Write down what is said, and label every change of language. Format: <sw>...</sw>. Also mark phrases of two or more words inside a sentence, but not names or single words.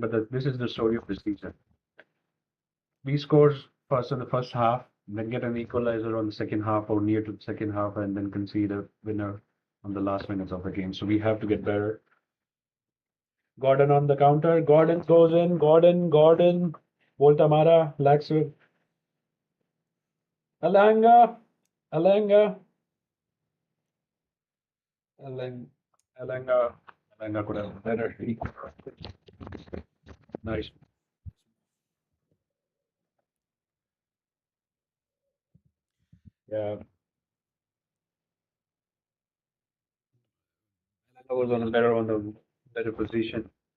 <en>But this is the story of the season. We scores first in the first half, then get an equalizer on the second half or near to the second half, and then concede a winner on the last minutes of the game. So we have to get better. Gordon on the counter. Gordon goes in. Gordon. Volta Mara. Laxu. Alanga. Alanga. Alanga. Alanga. Alanga could have better. Nice. Yeah. Alanga was on the better position.</en>